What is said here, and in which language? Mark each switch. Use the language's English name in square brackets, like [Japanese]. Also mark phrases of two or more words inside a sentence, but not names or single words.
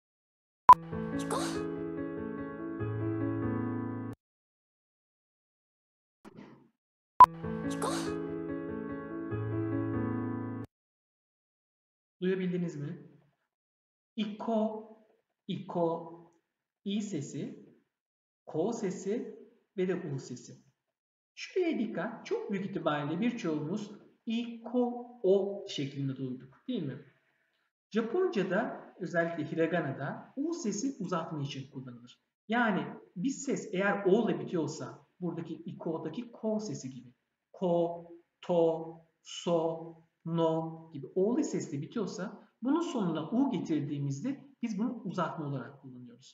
[Japanese] 行こう [Turkish] Duyabildiniz mi? İko, iko, i sesi, ko sesi ve de u sesi. Şuraya dikkat. Çok büyük ihtimalle birçoğumuz iko, o şeklinde duyduk, değil mi? Japonca'da, özellikle Hiragana'da u sesi uzatma için kullanılır. Yani bir ses eğer o ile bitiyorsa, buradaki iko'daki ko sesi gibi, ko, to, so, no gibi o'lu sesle bitiyorsa, bunun sonuna u getirdiğimizde biz bunu uzatma olarak kullanıyoruz.